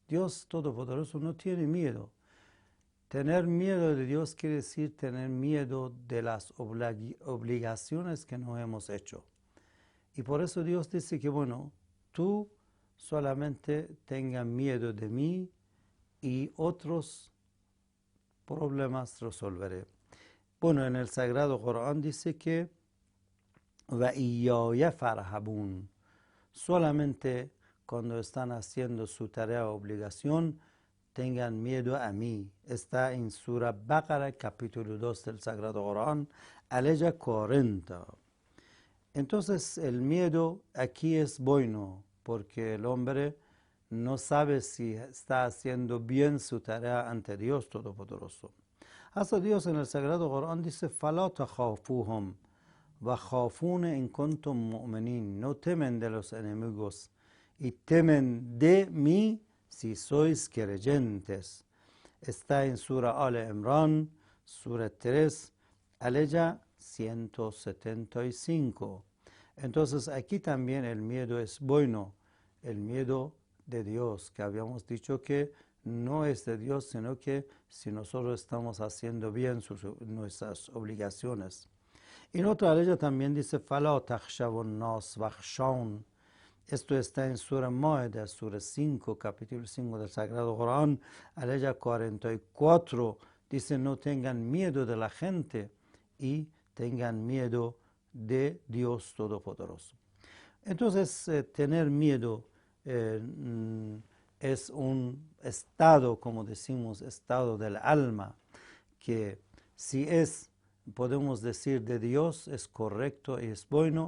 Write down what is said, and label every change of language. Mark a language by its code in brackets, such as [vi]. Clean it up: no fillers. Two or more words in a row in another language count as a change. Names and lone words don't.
[es] Dios Todopoderoso no tiene miedo. Tener miedo de Dios quiere decir tener miedo de las obligaciones que no hemos hecho. Y por eso Dios dice que, bueno, tú solamente tengas miedo de mí y otros problemas resolveré. Bueno, en el Sagrado Corán dice que [ar] وَإِيَّايَ فَارْهَبُونَ. [es] Solamente cuando están haciendo su tarea o obligación, tengan miedo a mí. Está en Surah Baqara, capítulo 2 del Sagrado Corán, aleya 40. Entonces el miedo aquí es bueno, porque el hombre no sabe si está haciendo bien su tarea ante Dios Todopoderoso. Hasta Dios en el Sagrado Corán dice, [ar] فَلَا تَخَافُوهُمْ وَخَافُونَ إِن كُنتُم مُؤْمِنِينَ. [es] No temen de los enemigos y temen de mí si sois creyentes. Está en Surah Al-Imran, Surah 3, aleya 175. Entonces aquí también el miedo es bueno, el miedo de Dios, que habíamos dicho que no es de Dios, sino que si nosotros estamos haciendo bien nuestras obligaciones. En otra ley también dice, [ar] فَلَا تَخْشَوُا النَّاسَ وَاخْشَوْنِ. [es] Esto está en Surah Maida, Surah 5, capítulo 5 del Sagrado Corán, aleya 44. Dice, no tengan miedo de la gente y tengan miedo de Dios Todopoderoso. Entonces, tener miedo es un estado, como decimos, estado del alma, que si es, podemos decir, de Dios, es correcto y es bueno.